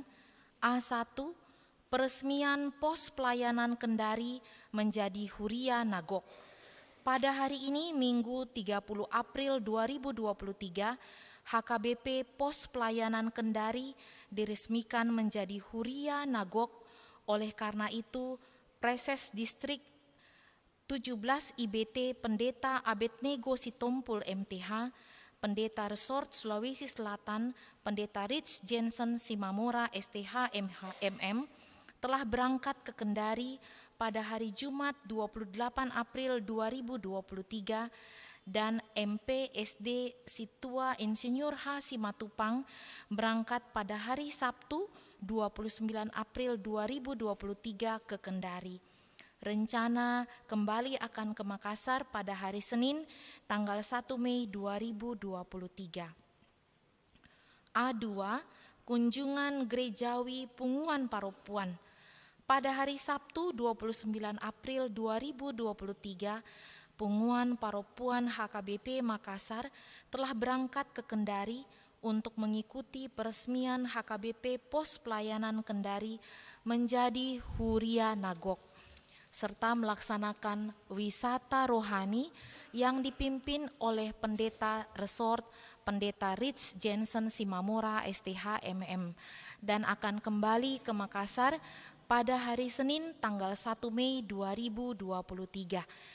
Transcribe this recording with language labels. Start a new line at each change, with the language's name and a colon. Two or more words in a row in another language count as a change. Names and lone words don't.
Indonesian: A1, peresmian pos pelayanan Kendari menjadi Huria Nagok. Pada hari ini Minggu 30 April 2023, HKBP Pos Pelayanan Kendari diresmikan menjadi Huria Nagok. Oleh karena itu, Preses Distrik 17 IBT Pendeta Abednego Sitompul MTH, Pendeta Resort Sulawesi Selatan, Pendeta Rich Jensen Simamora STH MM telah berangkat ke Kendari pada hari Jumat 28 April 2023, dan MP SD Situa Insinyur H. Simatupang berangkat pada hari Sabtu 29 April 2023 ke Kendari. Rencana kembali akan ke Makassar pada hari Senin tanggal 1 Mei 2023. A2, kunjungan gerejawi Punguan Paropuan. Pada hari Sabtu 29 April 2023, Punguan Paropuan HKBP Makassar telah berangkat ke Kendari untuk mengikuti peresmian HKBP Pos Pelayanan Kendari menjadi Huria Nagok, serta melaksanakan wisata rohani yang dipimpin oleh Pendeta Resort Pendeta Rich Jensen Simamora STH MM, dan akan kembali ke Makassar pada hari Senin tanggal 1 Mei 2023.